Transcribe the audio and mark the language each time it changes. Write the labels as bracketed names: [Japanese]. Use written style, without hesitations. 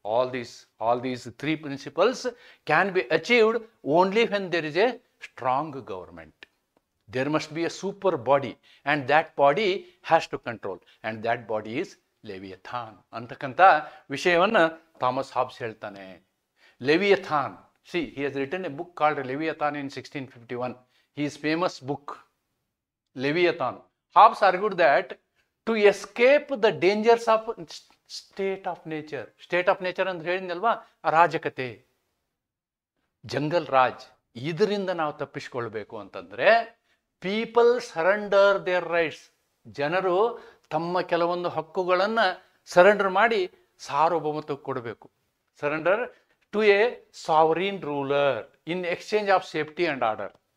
[English] All these 3 principles can be achieved only when there is a strong government. There must be a super body and that body has to control and that body is Leviathan [Kannada] ಅಂತಕ್ಕಂಥ ವಿಷಯವನ್ನು Thomas hobs ಹೇಳ್ತಾನೆ. [English] Leviathan, he has written a book called Leviathan in 1651. His famous book, Leviathan. Hobbes argued that to escape the dangers of state of nature [Kannada] ಅಂದ್ರೆ ಹೇಳಿದ್ನಲ್ವಾ, ಅರಾಜಕತೆ, jungle Raj, ಇದರಿಂದ ನಾವು ತಪ್ಪಿಸ್ಕೊಳ್ಬೇಕು ಅಂತಂದರೆ [English] People surrender their rights. [Kannada] ಜನರು ತಮ್ಮ ಕೆಲವೊಂದು ಹಕ್ಕುಗಳನ್ನು ಸರೆಂಡರ್ ಮಾಡಿ ಸಾರ್ವಭೌಮತ್ವಕ್ಕೆ ಕೊಡಬೇಕು. [English] Surrender to a sovereign ruler in exchange of safety and order.